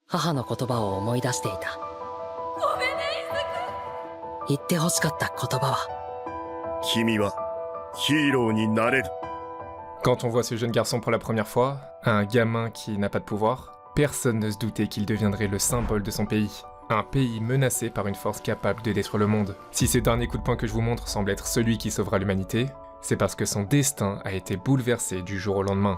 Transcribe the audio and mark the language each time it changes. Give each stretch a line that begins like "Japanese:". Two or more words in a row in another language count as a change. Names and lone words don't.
Japanese: 母の言葉を思い出していた。ごめんね、言って欲しかった言葉は、君はヒーローになれる。
French: Quand on voit ce jeune garçon pour la première fois, un gamin qui n'a pas de pouvoir, personne ne se doutait qu'il deviendrait le symbole de son pays. Un pays menacé par une force capable de détruire le monde. Si ce dernier coup de poing que je vous montre semble être celui qui sauvera l'humanité, c'est parce que son destin a été bouleversé du jour au lendemain.